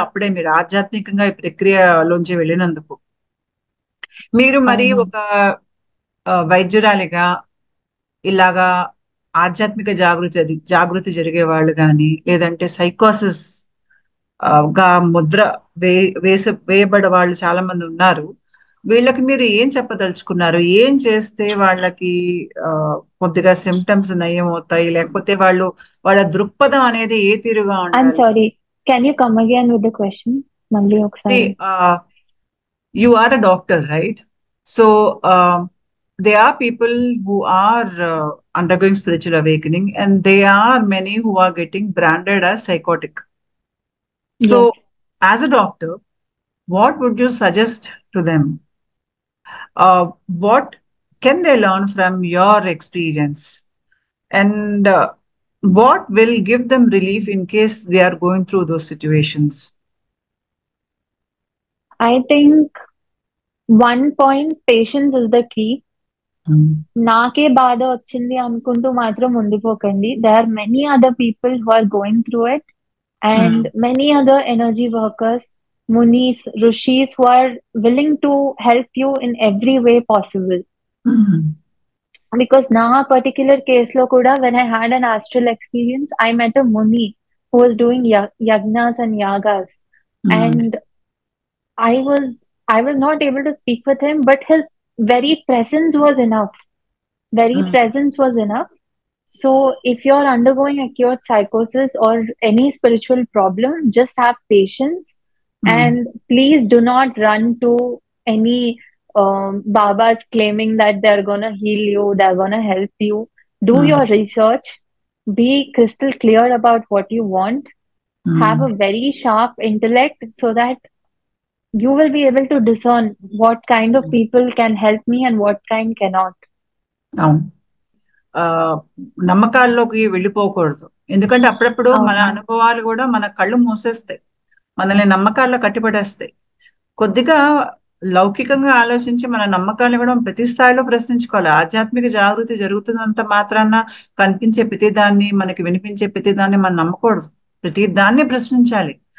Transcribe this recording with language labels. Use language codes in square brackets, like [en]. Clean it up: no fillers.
[te] అప్పుడే మీరు ఆధ్యాత్మికంగా ఈ ప్రక్రియలోంచి వెళ్ళినందుకు మీరు మరి ఒక వైద్యురాలిగా ఇలాగా ఆధ్యాత్మిక జాగృతి జరిగే వాళ్ళు కానీ లేదంటే సైకోసిస్ గా ముద్ర వేయబడే వాళ్ళు చాలా మంది ఉన్నారు. వీళ్ళకి మీరు ఏం చెప్పదలుచుకున్నారు? ఏం చేస్తే వాళ్ళకి కొద్దిగా సిమ్టమ్స్ నయం అవుతాయి, లేకపోతే వాళ్ళ దృక్పథం అనేది ఏ తీరుగా ఉండాలి? [en] I'm sorry, can you come again with the question? [te] మళ్ళీ ఒకసారి. [en] You are a doctor, right? So there are people who are undergoing spiritual awakening and there are many who are getting branded as psychotic. So as a doctor, what would you suggest to them? What can they learn from your experience? And what will give them relief in case they are going through those situations? I think one point, patience is the key. [te] నాకే బాధ వచ్చింది అనుకుంటూ మాత్రం ఉండిపోకండి. [en] There are many other people who are going through it and many other energy workers, munis, rishis who are willing to help you in every way possible. Because [te] na particular case lo kuda, [en] when I had an astral experience, I met a muni who was doing yagnas and yagas, and I was not able to speak with him, but his very presence was enough. Presence was enough. So if you're undergoing acute psychosis or any spiritual problem, just have patience and please do not run to any babas claiming that they're gonna heal you, they're gonna help you. Do your research, be crystal clear about what you want, have a very sharp intellect so that you will be able to discern what kind of people can help me and what kind cannot. [te] నమ్మకాల్లోకి వెళ్ళిపోకూడదు. ఎందుకంటే అప్పుడప్పుడు మన అనుభవాలు కూడా మన కళ్ళు మూసేస్తాయి, మనల్ని నమ్మకాల్లో కట్టిపడేస్తాయి. కొద్దిగా లౌకికంగా ఆలోచించి మన నమ్మకాలను కూడా ప్రతి స్థాయిలో ప్రశ్నించుకోవాలి. ఆధ్యాత్మిక జాగృతి జరుగుతున్నంత మాత్రాన కనిపించే ప్రతిదాన్ని, మనకి వినిపించే ప్రతిదాన్ని మనం నమ్మకూడదు. ప్రతి దాన్ని ప్రశ్నించాలి.